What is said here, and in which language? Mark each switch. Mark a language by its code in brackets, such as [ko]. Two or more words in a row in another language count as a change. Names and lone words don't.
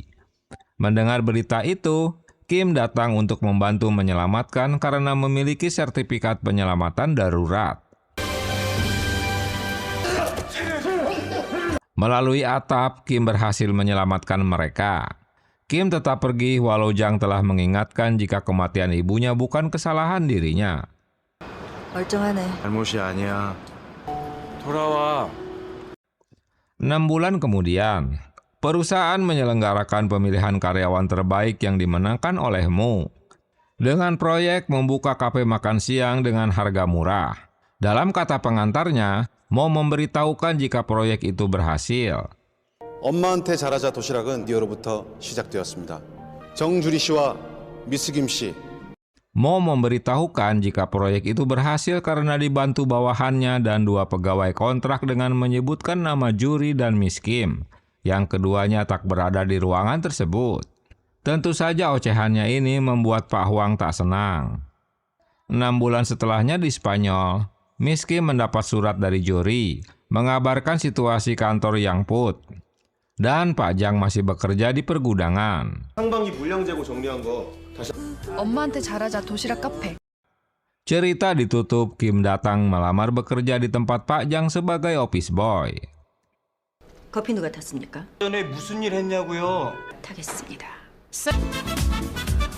[id] Mendengar berita itu, Kim datang untuk membantu menyelamatkan karena memiliki sertifikat penyelamatan darurat. Melalui atap, Kim berhasil menyelamatkan mereka. Kim tetap pergi walau Jang telah mengingatkan jika kematian ibunya bukan kesalahan dirinya. [ko] 멀쩡하네. 잘못이 아니야. 돌아와. [id] 6 bulan kemudian, perusahaan menyelenggarakan pemilihan karyawan terbaik yang dimenangkan oleh Mo. Dengan proyek membuka kafe makan siang dengan harga murah. Dalam kata pengantarnya, Mo memberitahukan jika proyek itu berhasil. [ko] 엄마한테 잘하자 도시락은 리어로부터 시작되었습니다. 정주리 씨와 미스 김 씨. [id] Mo memberitahukan jika proyek itu berhasil karena dibantu bawahannya dan 2 pegawai kontrak dengan menyebutkan nama Juri dan Miss Kim, yang keduanya tak berada di ruangan tersebut. Tentu saja ocehannya ini membuat Pak Huang tak senang. 6 bulan setelahnya di Spanyol, Miss Kim mendapat surat dari Juri, mengabarkan situasi kantor Yang Put. Dan Pak Jang masih bekerja di pergudangan. [ko] 상반기 물량 재고 정리한 거 다시. 엄마한테 잘하자 도시락 카페. [id] Cerita ditutup, Kim datang melamar bekerja di tempat Pak Jang sebagai [en] office boy. [ko] 커피 누가 탔습니까? 전에 무슨 일 했냐고요? 타겠습니다.